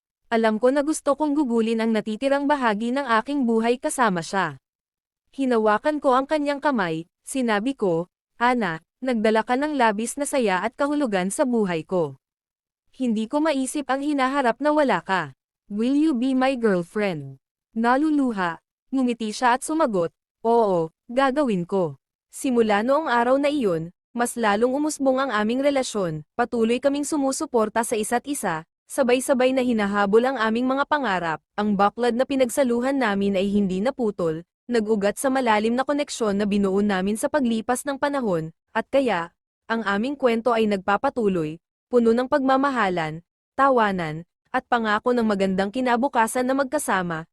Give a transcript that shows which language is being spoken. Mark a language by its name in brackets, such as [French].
[Filipino] Alam ko na gusto kong gugulin ang natitirang bahagi ng aking buhay kasama siya. Hinawakan ko ang kanyang kamay, sinabi ko, Ana, nagdala ka ng labis na saya at kahulugan sa buhay ko. Hindi ko maisip ang hinaharap na wala ka. [English] Will you be my girlfriend? [Filipino] Naluluha, ngumiti siya at sumagot, oo, gagawin ko. Simula noong araw na iyon, mas lalong umusbong ang aming relasyon, patuloy kaming sumusuporta sa isa't isa, sabay-sabay na hinahabol ang aming mga pangarap, ang baklad na pinagsaluhan namin ay hindi naputol, nag-ugat sa malalim na koneksyon na binuo namin sa paglipas ng panahon, at kaya, ang aming kwento ay nagpapatuloy, puno ng pagmamahalan, tawanan, at pangako ng magandang kinabukasan na magkasama.